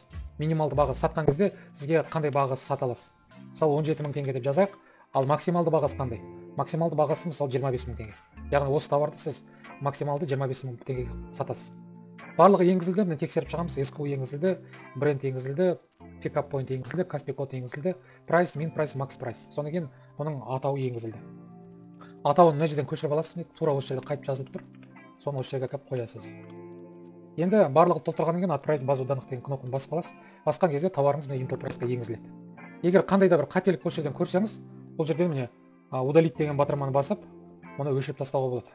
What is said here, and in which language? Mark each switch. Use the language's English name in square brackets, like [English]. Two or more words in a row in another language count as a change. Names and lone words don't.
[Kazakh] Минималды бағасы сатқан кезде сізге қандай бағасы сата аласыз? Мысалы 17000 теңге деп жазайық. Ал максималды бағасы қандай? Максималды бағасы мысалы 25000 теңге. Яғни осы товарды сіз максималды 25000 теңгеге сатасыз. Барлығы енгізілді, міне тексеріп шығамыз. SKU енгізілді, бренд енгізілді, [English] pick up point [Kazakh] енгізілді, Каспий код енгізілді, [English] price, min price, max price. [Kazakh] Содан кейін оның атауы енгізілді. Атауын мына жерден көшіріп аласыз, тура осы жерде қайтып жазылып тұр. Соны осы жерге әкеліп қоясыз. Енді барлығы толтырғаннан кейін [Russian] отправить базу данных [Kazakh] деген кнопканы басып аласыз. Басқан кезде товарыңыз міне Intel Price'қа енгізіледі. Егер қандай да бір қателік осы жерден көрсеңіз, бұл жерде міне удалить деген батырманы басып, оны өшіріп тастауға болады.